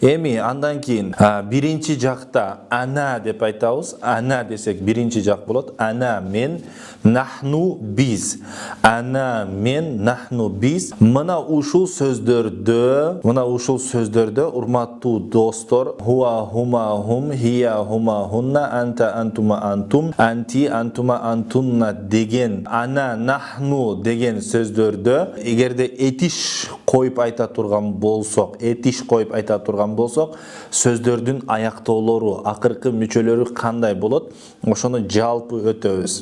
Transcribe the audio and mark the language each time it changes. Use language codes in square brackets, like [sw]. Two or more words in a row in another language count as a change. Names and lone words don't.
[ky] Эми андан кийин биринчи жакта ана деп айтабыз. Ана десек биринчи жак болот. Ана мен, нахну биз. Ана мен, нахну биз. Мына ушул сөздөрдө урматтуу достор, [ar] هو هما هم، هي هما هن، أنت أنتما أنتم, أنتِ أنتما أنتن [ky] деген, [ar] أنا نحن [ky] деген сөздөрдө эгерде этиш коюп айта турган болсок, сөздөрдүн аяктоолору, акыркы мүчөлөрү кандай болот? Ошону жалпы өтөбүз.